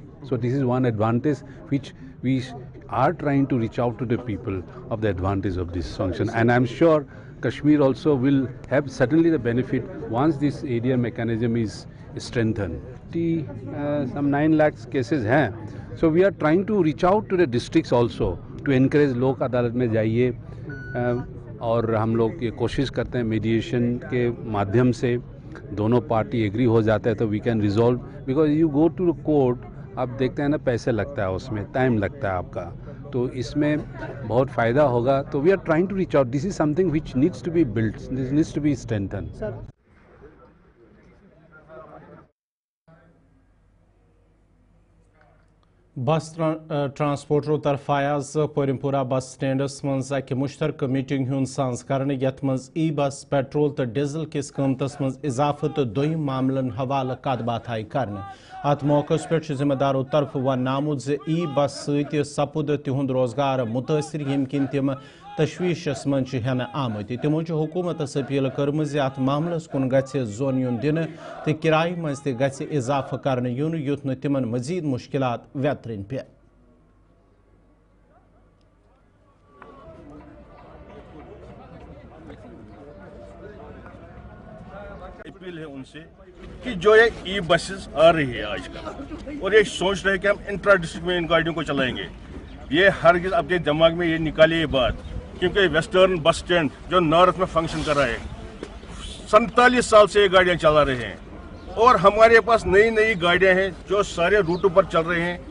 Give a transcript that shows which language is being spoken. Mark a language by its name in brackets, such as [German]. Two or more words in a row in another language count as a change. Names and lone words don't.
[English] So this is one advantage which we are trying to reach out to the people of the advantage of this function, and I'm sure Kashmir also will have certainly the benefit once this ADR mechanism is strengthened. Some 9 lakh cases hain, so we are trying to reach out to the districts also to encourage [Hindi] लोक अदालत में जाइए, और हम लोग ये कोशिश करते हैं मीडिएशन के माध्यम से दोनों [English] party agree [Hindi] हो जाता है तो [English] we can resolve, because you go to the court, [Hindi] आप देखते हैं ना पैसे लगता है, उसमें टाइम लगता है आपका, तो इसमें बहुत फ़ायदा होगा. [English] तो we are trying to reach out, this is something which needs to be built, this needs to be strengthen. [Kashmiri] बस ट्रांसपोर्टरों तरफ आज परिमपुरा बस स्टैंडस मज अक मुश्तरक मीटिंग हुंद सांस करने यथ मज ई बस पेट्रोल तो डीजल किस कीमतस मज इजाफे तो दोयम मामलन हवाले कत बात आई करने. अत मौके पे जिम्मेदारों तरफ वन आमुत जे ई बस सत सपुद तिहुंद रोजगार मुतासर यम किन तिम तशवीशस मज हेन आमत. तिमो हुकूमतस अपील कर्म अत मामलस कुन गि जोन युन दिन तो किराए मज ति इजाफा करने युन युथ न तिमन मजीद मुश्किलात व्यतरन पे. [Hindi] अपील है उनसे कि जो ये ई बसेस आ रही है आजकल और ये सोच रहे हैं कि हम [English] intra district [Hindi] में इन गाड़ियों को चलाएंगे, ये हरगिज़ अपने दिमाग में ये निकालिए ये बात, क्योंकि वेस्टर्न बस स्टैंड जो नॉर्थ में फंक्शन कर रहा है 47 साल से ये गाड़ियाँ चला रहे हैं, और हमारे पास नई नई गाड़ियाँ हैं जो सारे रूटों पर चल रहे हैं.